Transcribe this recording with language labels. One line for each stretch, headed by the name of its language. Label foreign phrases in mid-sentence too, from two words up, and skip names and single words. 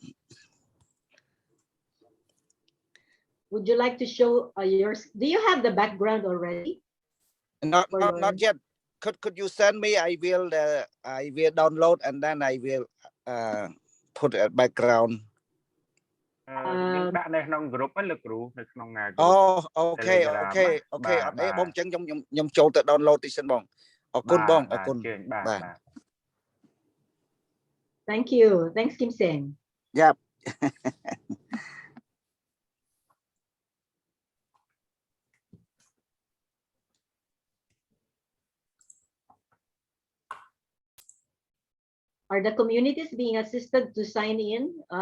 English: Would you like to show yours? Do you have the background already? Not yet. Could you send me? I will download and then I will put a background.
Khmer: យើងដាក់នៅក្នុង group ហ្នឹងលោកគ្រូនៅក្នុង group អូខេអត់អីបងអញ្ចឹងខ្ញុំចូលទៅ download តិចសិនបងអរគុណបងអរគុណបាទ
English: Thank you. Thanks Kim Seng. Yep. Are the communities being assisted to sign in?